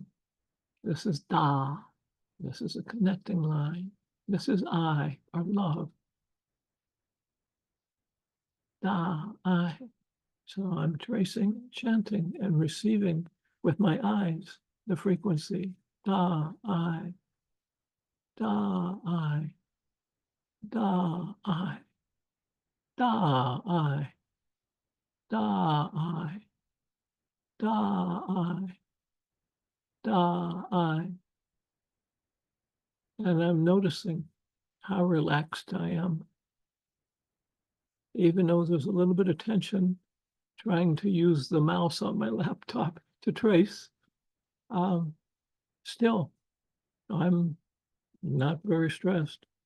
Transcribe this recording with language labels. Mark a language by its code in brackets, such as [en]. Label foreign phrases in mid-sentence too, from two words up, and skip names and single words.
[en] This is da. This is a connecting line. This is I, or love. Da, I. So I'm tracing, chanting, and receiving with my eyes the frequency. Da, I. Da, I. Da, I. Da, I. Da, I. Da, I. Da, I. And I'm noticing how relaxed I am. Even though there's a little bit of tension trying to use the mouse on my laptop to trace, still, I'm not very stressed.